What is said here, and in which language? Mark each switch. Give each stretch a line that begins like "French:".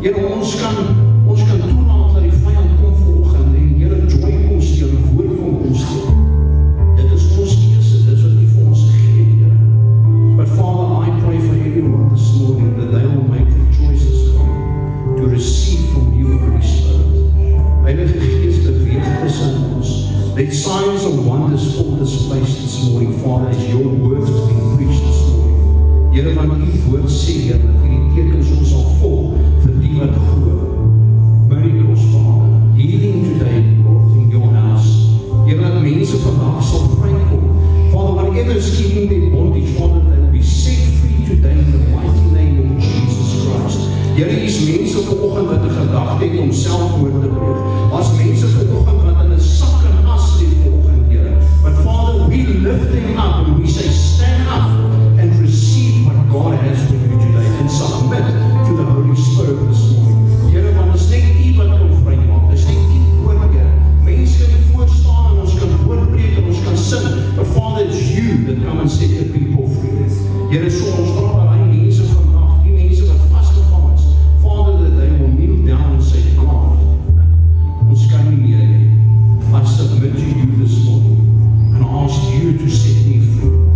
Afrikaans: Here, ons kan toelaat dat die vyand kom vanoggend en Here, joy kom steel, woord kom steel. Dit is ons keuse, dit is wat U vir ons gegee het, Here.
English: But Father, I pray for everyone this morning that they will make the choices to receive from you, Holy Spirit.
Afrikaans: Heilige Gees, beweeg tussen ons.
English: Let signs and wonders fill this place this morning, Father, as your word is being preached this morning.
Afrikaans: Here, want U woord sê, Here, dat hierdie tekens ons sal volg vir die wat glo.
English: Miracles, Father. Healing today, Lord, in your house. Here,
Afrikaans: dat mense vandag sal vrykom.
English: Father, whatever is keeping their bondage, Father, they will be set free today in the mighty name of Jesus Christ.
Afrikaans: Here, is mense vanoggend wat 'n gedagte het om selfmoord te pleeg. As mense vanoggend wat in 'n sak en as lê vanoggend, Here.
English: But Father, we lift them up and we say, stand up and receive what God has for you today and submit to the Holy Spirit this morning.
Afrikaans: Here, want ons net U wat kan vrymaak. Dis net U woord, Here. Mense kan nie voorstaan en ons kan woord preek en ons kan sing.
English: But Father, it's you that come and set the people free.
Afrikaans: Here, so ons vra dat hy mense vandag, die mense wat vasgevang is, Father,
English: that they will kneel down and say,
Afrikaans: God, ons kan nie meer nie.
English: I submit to you this morning and ask you to set me free.